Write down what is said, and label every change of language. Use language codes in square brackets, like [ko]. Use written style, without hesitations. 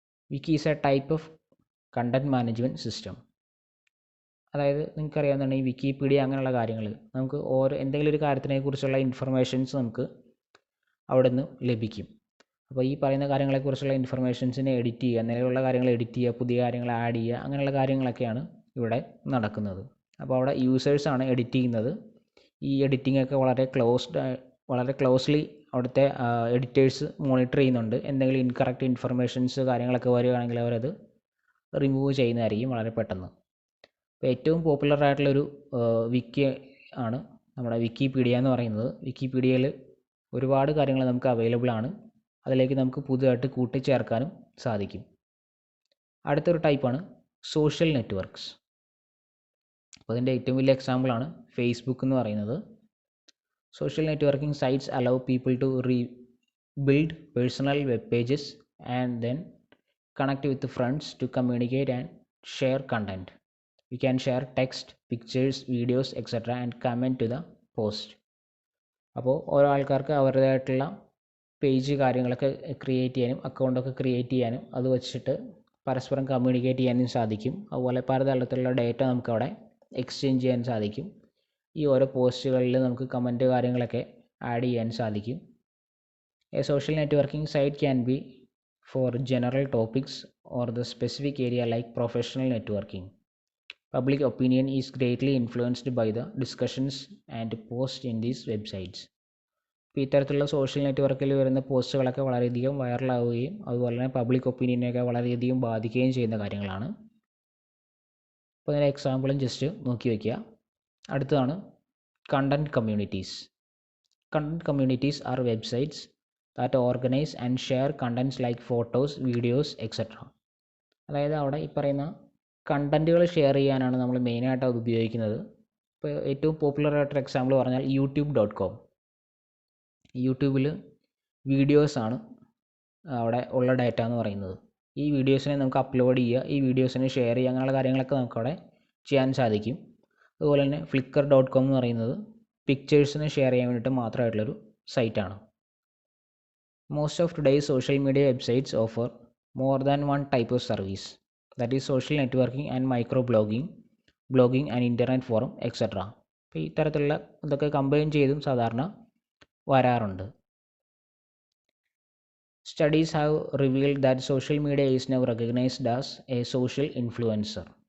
[en] Wiki is a type of content management system. [ml] അതായത് നിങ്ങൾക്കറിയാവുന്നതാണ് ഈ Wikipedia അങ്ങനെയുള്ള കാര്യങ്ങൾ. നമുക്ക് എന്തെങ്കിലും ഒരു കാര്യത്തിനെക്കുറിച്ചുള്ള ഇൻഫർമേഷൻസ് നമുക്ക് അവിടെ നിന്ന് ലഭിക്കും. അപ്പോൾ ഈ പറയുന്ന കാര്യങ്ങളെക്കുറിച്ചുള്ള ഇൻഫർമേഷൻസിനെ എഡിറ്റ് ചെയ്യുക, നിലവിലുള്ള കാര്യങ്ങൾ എഡിറ്റ് ചെയ്യുക, പുതിയ കാര്യങ്ങൾ ആഡ് ചെയ്യുക, അങ്ങനെയുള്ള കാര്യങ്ങളൊക്കെയാണ് ഇവിടെ നടക്കുന്നത്. അപ്പോൾ അവിടെ യൂസേഴ്സാണ് എഡിറ്റ് ചെയ്യുന്നത്. ഈ എഡിറ്റിംഗ് ഒക്കെ വളരെ ക്ലോസ്ലി അവിടുത്തെ എഡിറ്റേഴ്സ് മോണിറ്റർ ചെയ്യുന്നുണ്ട്. എന്തെങ്കിലും ഇൻകറക്റ്റ് ഇൻഫർമേഷൻസ് കാര്യങ്ങളൊക്കെ വരികയാണെങ്കിൽ അവരത് റിമൂവ് ചെയ്യുന്നതായിരിക്കും വളരെ പെട്ടെന്ന്. അപ്പോൾ ഏറ്റവും പോപ്പുലർ ആയിട്ടുള്ളൊരു വിക്കി ആണ് നമ്മുടെ വിക്കിപീഡിയ എന്ന് പറയുന്നത്. വിക്കിപീഡിയയിൽ ഒരുപാട് കാര്യങ്ങൾ നമുക്ക് അവൈലബിൾ ആണ്. അതിലേക്ക് നമുക്ക് പുതുതായിട്ട് കൂട്ടിച്ചേർക്കാനും സാധിക്കും. അടുത്തൊരു ടൈപ്പാണ് സോഷ്യൽ നെറ്റ്വർക്ക്സ്. അപ്പോൾ അതിൻ്റെ ഏറ്റവും വലിയ എക്സാമ്പിളാണ് ഫേസ്ബുക്ക് എന്ന് പറയുന്നത്. [en] Social networking sites allow people to build personal web pages and then connect with friends to communicate and share content. You can share text, pictures, videos, etc. and comment to the post. [ml] അപ്പോൾ ഓരോ ആൾക്കാർക്ക് അവരുടേതായിട്ടുള്ള page കാര്യങ്ങളൊക്കെ create ചെയ്യാനും അക്കൗണ്ടൊക്കെ create ചെയ്യാനും അത് വെച്ചിട്ട് പരസ്പരം കമ്മ്യൂണിക്കേറ്റ് ചെയ്യാനും സാധിക്കും. അതുപോലെ പലതരത്തിലുള്ള ഡേറ്റ നമുക്കവിടെ എക്സ്ചേഞ്ച് ചെയ്യാൻ സാധിക്കും. ഈ ഓരോ പോസ്റ്റുകളിൽ നമുക്ക് കമൻറ്റ് കാര്യങ്ങളൊക്കെ ആഡ് ചെയ്യാൻ സാധിക്കും. [en] A social networking site can be for general topics or the specific area like professional networking. Public opinion is greatly influenced by the discussions and posts in these websites. [ml] ഇപ്പോൾ ഇത്തരത്തിലുള്ള social നെറ്റ്വർക്കിൽ വരുന്ന പോസ്റ്റുകളൊക്കെ വളരെയധികം വൈറലാവുകയും അതുപോലെ തന്നെ public ഒപ്പീനിയനെയൊക്കെ വളരെയധികം ബാധിക്കുകയും ചെയ്യുന്ന കാര്യങ്ങളാണ്. അപ്പോൾ അതിൻ്റെ എക്സാമ്പിളും ജസ്റ്റ് നോക്കി വയ്ക്കുക. അടുത്തതാണ് content communities. [en] Content communities are websites that organize and share contents like photos, videos, etc. [ml] അതായത് അവിടെ ഈ പറയുന്ന കണ്ടൻറ്റുകൾ ഷെയർ ചെയ്യാനാണ് നമ്മൾ മെയിനായിട്ട് അത് ഉപയോഗിക്കുന്നത്. ഇപ്പോൾ ഏറ്റവും പോപ്പുലർ ആയിട്ടൊരു എക്സാമ്പിൾ പറഞ്ഞാൽ youtube.com. യൂട്യൂബിൽ വീഡിയോസാണ് അവിടെ ഉള്ള ഡാറ്റ എന്ന് പറയുന്നത്. ഈ വീഡിയോസിനെ നമുക്ക് അപ്ലോഡ് ചെയ്യുക, ഈ വീഡിയോസിനെ ഷെയർ ചെയ്യുക, അങ്ങനെയുള്ള കാര്യങ്ങളൊക്കെ നമുക്കവിടെ ചെയ്യാൻ സാധിക്കും. അതുപോലെ തന്നെ flickr.com എന്ന് പറയുന്നത് പിക്ചേഴ്സിനെ ഷെയർ ചെയ്യാൻ വേണ്ടിയിട്ട് മാത്രമായിട്ടുള്ളൊരു സൈറ്റാണ്. [en] Most of today's social media websites offer more than one type of service, that is social networking and microblogging, blogging and internet forum, etc. [ml] അപ്പോൾ ഈ തരത്തിലുള്ള ഇതൊക്കെ കമ്പൈൻ ചെയ്തും സാധാരണ വരാറുണ്ട്. [en] Studies have revealed that social media is now recognized as a social influencer.